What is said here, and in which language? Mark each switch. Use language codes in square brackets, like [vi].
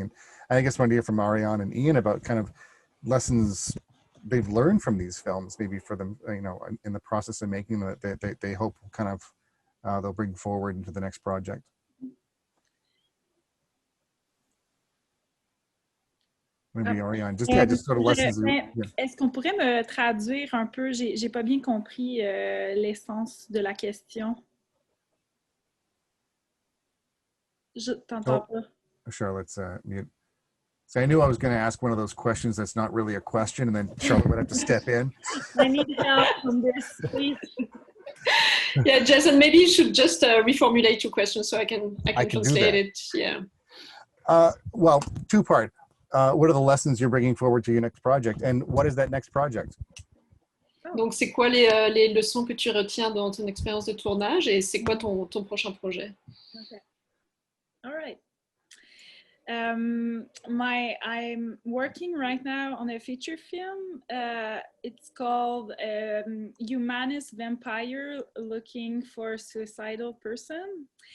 [en] And I guess I want to hear from Ariane and Ian about kind of lessons they've learned from these films, maybe for them, in the process of making them, that they hope kind of they'll bring forward into the next project. Maybe Ariane, just sort of lessons. [fr] Est-ce qu'on pourrait me traduire un peu? J'ai pas bien compris l'essence de la question. Je t'entends pas. [en] Charlotte's mute. So I knew I was going to ask one of those questions that's not really a question, and then Charlotte would have to step in. I need help on this, please. Yeah, Jason, maybe you should just reformulate your question so I can translate it. Yeah. Well, two-part. What are the lessons you're bringing forward to your next project, and what is that next project? [fr] Donc, c'est quoi les leçons que tu retiens dans ton expérience de tournage, et c'est quoi ton prochain projet? [en] Okay. All right. I'm working right now on a feature film. It's called Humanist Vampire Looking for a Suicidal Person.